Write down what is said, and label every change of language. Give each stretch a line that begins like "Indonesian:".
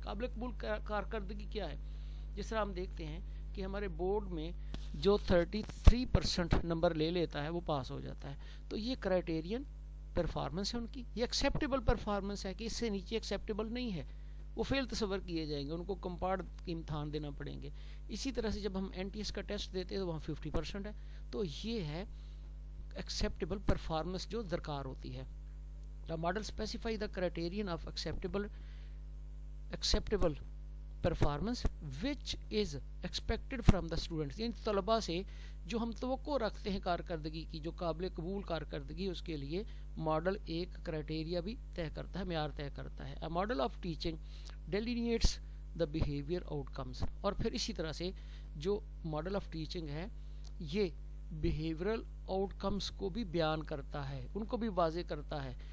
Urdu: قابل قبول کارکردگی کیا ہے؟ جس طرح ہم دیکھتے ہیں کہ ہمارے بورڈ میں جو 33% نمبر لے لیتا ہے وہ پاس ہو جاتا ہے, تو یہ کرائٹیرین پرفارمنس ہے ان کی. یہ ایکسیپٹیبل پرفارمنس ہے کہ اس سے نیچے ایکسیپٹیبل نہیں ہے, وہ فیل تصور کیے جائیں گے, ان کو کمپارڈ کے امتحان دینا پڑیں گے. اسی طرح سے جب ہم این ٹی ایس کا ٹیسٹ دیتے ہیں تو وہاں 50% ہے, تو یہ ہے ایکسیپٹیبل پرفارمنس جو درکار ہوتی ہے.
English: The model specify the criterion of acceptable performance which is expected from the students.
Urdu: یعنی طلباء سے جو ہم توقع رکھتے ہیں کارکردگی کی, جو قابل قبول کارکردگی, اس کے لیے ماڈل ایک کرائٹیریا بھی طے کرتا ہے, معیار طے کرتا ہے.
English: A model of teaching delineates the behavior outcomes.
Urdu: اور پھر اسی طرح سے جو ماڈل آف ٹیچنگ ہے یہ بیہیورل آؤٹ کمز کو بھی بیان کرتا ہے, ان کو بھی واضح کرتا ہے.